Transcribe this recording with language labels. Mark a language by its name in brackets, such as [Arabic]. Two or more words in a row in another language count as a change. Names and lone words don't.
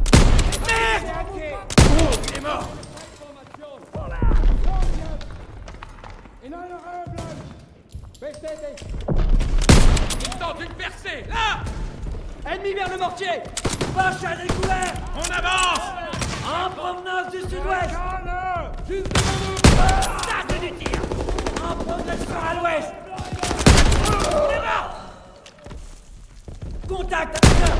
[French] Il est mort! [German] In einer Reihe bleiben! Bestätigt! [French] Il tente une percée! Là! Ennemi vers le mortier! Poche à découvert! On avance! En provenance du sud-ouest! Juste devant nous! Stade du tir! En progression à l'ouest! Il est mort! Contact, action!